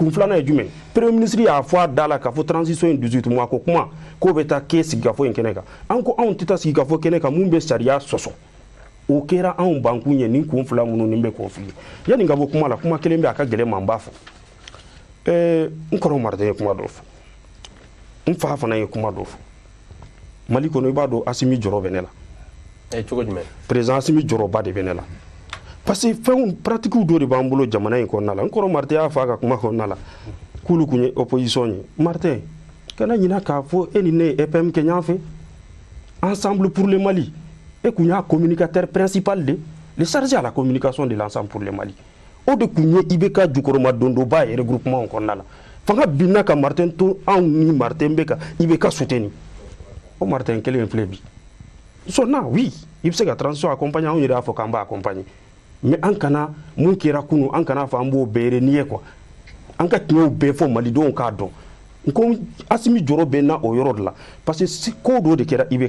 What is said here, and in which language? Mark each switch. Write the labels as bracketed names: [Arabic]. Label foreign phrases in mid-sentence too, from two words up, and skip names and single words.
[Bambara] kun filanan ye jumɛn [French] premier ministre [Bambara] y'a fɔ a da la k'a fɔ transition in 18 mois ko kuma k'o bɛ taa kɛ sigikafɔ in kɛnɛ kan an ko anw tɛ taa sigikafɔ kɛnɛ kan mun bɛ sariya sɔsɔ o kɛra anw bankun ye nin kun fila minnu nin bɛ k'o f'i ye yanni ka bɔ kuma la kuma kelen bɛ a ka gɛlɛn ma n b'a fɔ n kɔrɔ Martin ye kuma dɔ fɔ n fa fana ye kuma dɔ fɔ Mali kɔnɔ i b'a dɔn Asimi jɔrɔ bɛ ne la cogo jumɛn président Asimi jɔrɔba de bɛ ne la parce que fɛnw pratiques dɔ de b'an bolo jamana in kɔnɔna la n kɔrɔ Martin y'a fɔ a ka kuma kɔnɔna la k'olu kun ye opposition ye Martin kana ɲina k'a fɔ e ni ne ye EPM kɛ ɲɔgɔn fɛ ensemble pour le Mali e kun y'a [French] communicateur principal de le chargé à la communication de l'ensemble pour le Mali [Bambara] o de kun ye IBK jukɔrɔma dondoba ye regroupement kɔnɔna la fanga binna ka Martin to anw ni Martin bɛ ka IBK soutenir o Martin kelen filɛ bi sonna oui i bɛ se ka [French] transition accompagner [Bambara] anw yɛrɛ y'a fɔ k'an b'a accompagner mais an kana mun kɛra kunun an kana fɔ an b'o bɛɛ [French] renier quoi [Bambara] an ka tiɲɛw bɛɛ fɔ malidenw k'a dɔn n ko Asimi jɔrɔ bɛ na o yɔrɔ de la parce que ko dɔ de kɛra IBK